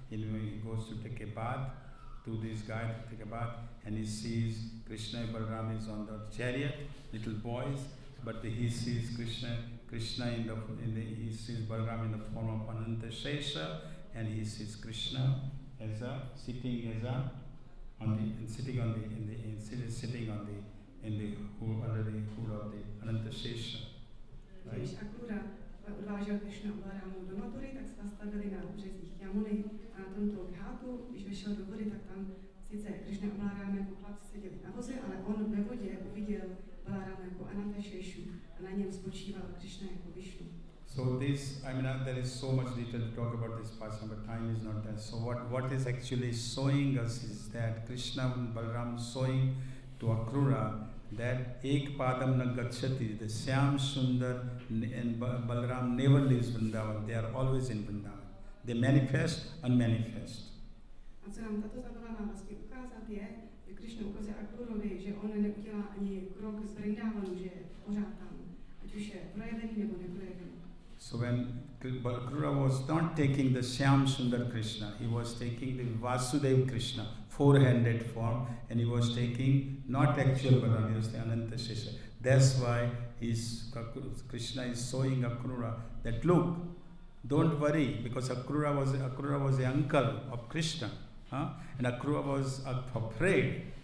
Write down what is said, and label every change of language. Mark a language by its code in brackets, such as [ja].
[en] And he goes to take a bath, to this guy to take a bath, and he sees Krishna and Balram is on the chariot, little boys, but he sees Krishna he sees Balram in the form of Ananta Shesha, and he sees Krishna as a sitting under the hood of the Ananta Shesha. Right? [cs] Když Akrura odvážel Krishna Balrámu do Mathury, tak se zastavili na březích Jamuny a na tomto ghátu, když vešel do vody, tak tam sice Krishna a Balráma jako chlapci seděli na voze, ale on ve vodě uviděl Balráma jako Ananta Sheshu a na něm spočíval Krishna jako Vishnu. [en] So this, there is so much detail to talk about this passion, but time is not there. So what is actually showing us is that Krishna and Balram showing to Akrura that [sa] Ek Padam Na Gacchati, [en] the Shyam Sundar and Balram never leaves Vrindavan. They are always in Vrindavan. They manifest, unmanifest. [cs] A co nám tato zabava má vlastně ukázat je, že Krishna ukazuje Akrurovi, že on neudělá ani krok z Vrindavanu, že je pořád tam, ať už je projevený nebo neprojevený. [en] So when Akrura was not taking the Shyam Sundar Krishna, he was taking the Vasudev Krishna, four-handed form, and he was taking not actual Balram, he was the Ananta Shesha. That's why Krishna is showing Akrura that look, don't worry, because Akrura was the uncle of Krishna, and Akrura was afraid.